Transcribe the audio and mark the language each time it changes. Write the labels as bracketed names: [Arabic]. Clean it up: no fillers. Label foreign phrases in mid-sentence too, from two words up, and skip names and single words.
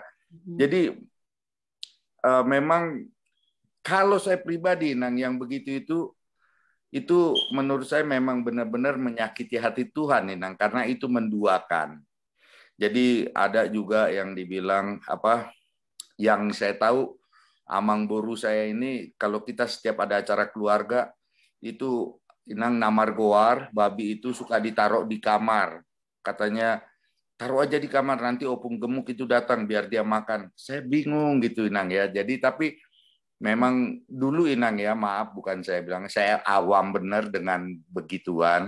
[Indonesian] Jadi memang kalau saya pribadi, Inang, yang begitu itu menurut saya memang benar-benar menyakiti hati Tuhan, Inang, karena itu menduakan. Jadi ada juga yang dibilang yang saya tahu, [Batak Toba] amang boru [Indonesian] saya ini, kalau kita setiap ada acara keluarga itu, [Batak Toba] Inang, namar goar, [Indonesian] babi itu suka ditaruh di kamar. Katanya, taruh aja di kamar, nanti opung gemuk itu datang biar dia makan. Saya bingung gitu, Inang ya. Jadi tapi memang dulu, Inang ya, maaf, bukan saya bilang, saya awam benar dengan begituan.